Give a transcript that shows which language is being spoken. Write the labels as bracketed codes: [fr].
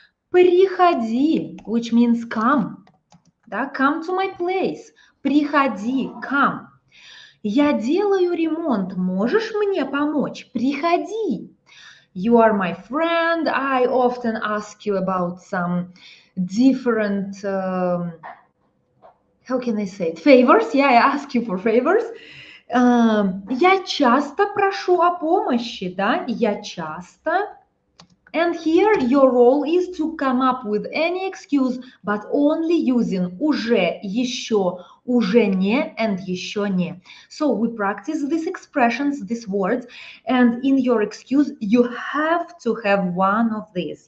[en] Приходи, which means come. Да? Come to my place. Приходи, come. [ru] Я делаю ремонт, можешь мне помочь? [en] Приходи. You are my friend. I often ask you about some different, how can I say it, favors. Yeah, I ask you for favors. [ru] Я часто прошу о помощи, да, я часто. [en] And here your role is to come up with any excuse, but only using УЖЕ, ЕЩё, УЖЕ НЕ and ЕЩё НЕ. So we practice these expressions, these words, and in your excuse you have to have one of these.